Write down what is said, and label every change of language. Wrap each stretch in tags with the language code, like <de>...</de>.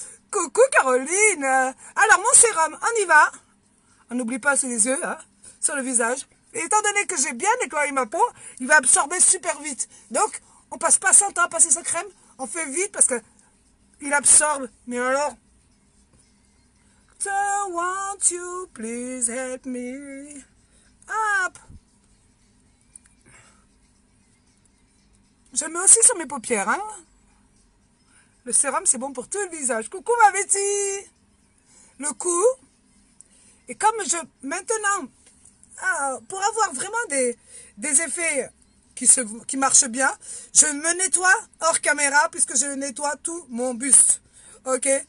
<fr>Coucou Caroline. Alors mon sérum, on y va. On n'oublie pas sur les yeux, hein, sur le visage. Et étant donné que j'ai bien nettoyé ma peau, il va absorber super vite. Donc, on passe pas 100 ans à passer sa crème. On fait vite parce que il absorbe. Mais alors...</fr> <en>So won't you please help me?</en> <fr>Hop. Je mets aussi sur mes paupières, hein. Le sérum, c'est bon pour tout le visage. Coucou ma Betty. Le cou. Et comme maintenant, pour avoir vraiment des effets qui marchent bien, je me nettoie hors caméra puisque je nettoie tout mon buste. Ok?</fr>